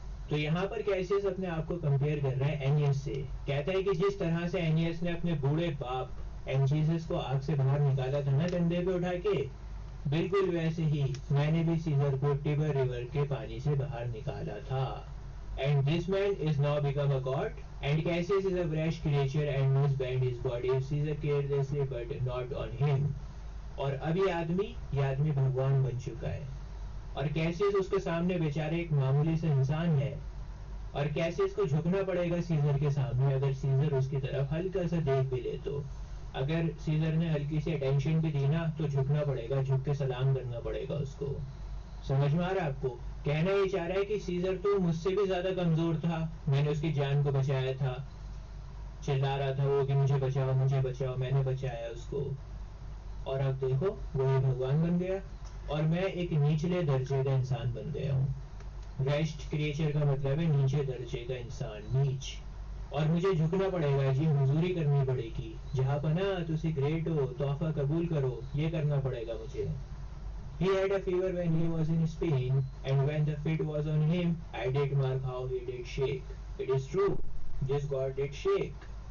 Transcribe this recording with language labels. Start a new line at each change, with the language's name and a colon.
Hindi: तो यहाँ पर कैसियस अपने आप को कंपेयर कर रहा है एनियस से। कहता है कि जिस तरह से एनियस ने अपने बूढ़े बाप एंचिसेस को आग से बाहर निकाला था ना कंधे पे उठा के, बिल्कुल वैसे ही मैंने भी सीजर को टिबर रिवर के पानी से बाहर निकाला था।
English: And this man is now become a god, and Cassius is a brash creature and must bend his body if Caesar carelessly but not on him.
Hindi: और अब ये आदमी भगवान बन चुका है और कैसियस उसके सामने बेचारे एक मामूली से इंसान है और कैसियस को झुकना पड़ेगा सीजर के सामने अगर सीजर उसकी तरफ हल्का सा देख भी ले तो। अगर सीजर ने हल्की सी अटेंशन भी दी ना तो झुकना पड़ेगा, झुक के सलाम करना पड़ेगा उसको। समझ में आ रहा है आपको? कहना ये चाह रहा है कि सीजर तो मुझसे भी ज्यादा कमजोर था, मैंने उसकी जान को बचाया था। चिल्ला रहा था वो कि मुझे बचाओ, मैंने बचाया उसको। और अब देखो वो ये भगवान बन गया और मैं एक निचले दर्जे का इंसान बन गया हूँ। रेस्ट क्रिएचर का मतलब है नीचे दर्जे का इंसान, नीच। और मुझे झुकना पड़ेगा जी, हुजूरी करनी पड़ेगी। जहाँ पना तुसी ग्रेट हो, तोहफा कबूल करो, ये करना पड़ेगा मुझे।
English: He had a fever when he was in Spain, and when the fit was on him, I did mark how he did shake. It is true, this God did shake.